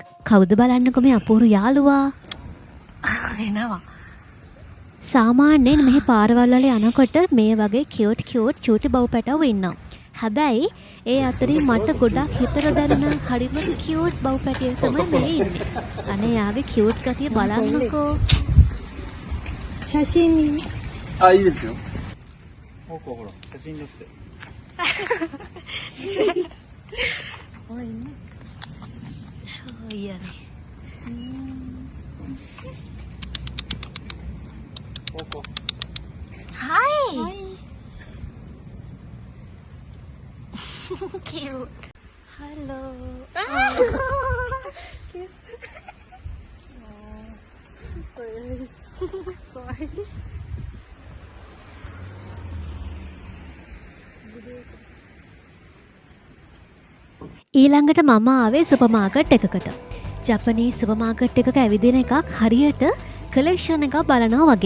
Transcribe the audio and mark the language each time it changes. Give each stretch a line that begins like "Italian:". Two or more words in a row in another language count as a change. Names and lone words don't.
Sinhala: කවුද බලන්නකො මේ අපූර්ව යාළුවා? එනවා. සාමාන්‍යයෙන් මෙහි පාරවල් වල යනකොට මේ වගේ කියුට් චූටි බව් පැටවෝ ඉන්නවා. හැබැයි ඒ අතරින් මට ගොඩක් හිතට දැනෙන හරිම කියුට් බව් පැටියෙක් තමයි මේ ඉන්නේ. අනේ යාගේ කියුට් ගතිය බලන්නකෝ.
Japanese: 写真あ、いいですよ。ほら、写真撮って。
Sinhala: ඔය ඉන්නේ. ෂෝයනේ.
English: Coco. Hi. Hi. Cute. Hello. Kiss.
Sinhala: ඊළඟට මම ආවේ සුපර්මාකට් එකකට.
English: Japanese supermarket
Sinhala: එකක ඇවිදින එකක් හරියට කලෙක්ෂන් එකක් බලනවා වගේ.